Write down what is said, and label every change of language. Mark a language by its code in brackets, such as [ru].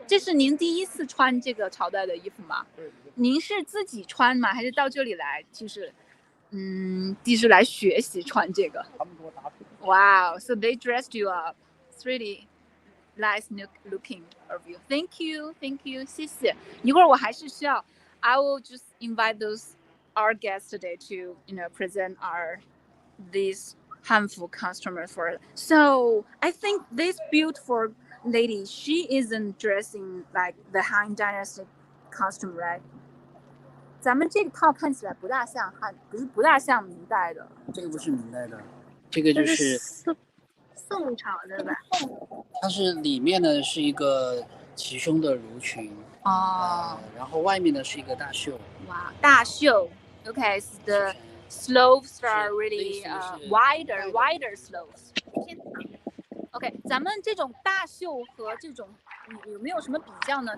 [zh] 这是您第一次穿这个朝代的衣服吗？您是自己穿吗？还是到这里来就是来学习穿这个 ？ [en] Wow, so they dressed you up. It's really nice looking of you. Thank you, [zh] 谢谢。一会儿我还是需要 [en] I will just invite our guests today to present these Hanfu customers for us. So I think this beautiful lady, she isn't dressing like the Han Dynasty costume, right? [zh] 咱们这个套看起来不大像明代的。这个不是明代的，这个就是宋朝的吧？它是里面呢是一个齐胸的襦裙，哦，然后外面呢是一个大袖。哇，大袖。 [en] Okay, so the slopes are really wider slopes. [zh] OK， 咱们这种大袖和这种有没有什么比较呢？